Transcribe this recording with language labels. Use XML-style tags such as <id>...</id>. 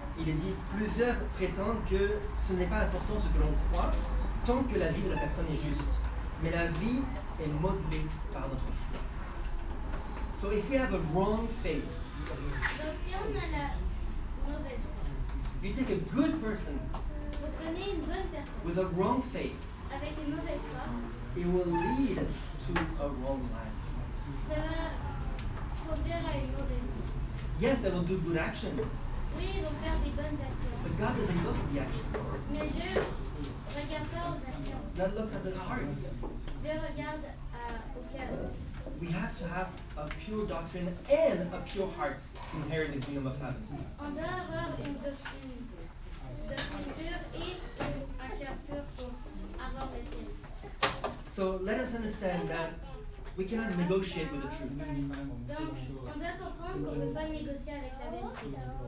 <fr>Il est dit, plusieurs prétendent que ce n'est pas important ce que l'on croit, tant que la vie de la personne est juste. Mais la vie est modelée par notre foi.</fr> <en>So if we have a wrong faith,</en> <fr>Donc si on a la mauvaise foi,</fr> <en>you take a good person</en> <fr>vous prenez une bonne personne</fr> <en>with a wrong faith,</en> <fr>avec une mauvaise foi,</fr> <en>it will lead to a wrong life.</en> <fr>ça va conduire à une mauvaise vie.</fr> <en>Yes, they will do good actions,</en> <fr>Oui, ils vont faire des bonnes actions,</fr> <en>but God doesn't look at the actions.</en> <fr>mais Dieu ne regarde pas aux actions.</fr> <en>God looks at the heart.</en> <fr>Dieu regarde au cœur.</fr> <en>We have to have a pure doctrine and a pure heart to inherit the kingdom of heaven.</en> <fr>On doit avoir une doctrine pure et un cœur pur pour avoir le ciel.</fr> <en>So let us understand that we cannot negotiate with the truth.</en> <fr>Donc, on doit comprendre qu'on ne peut pas négocier avec la vérité.</fr>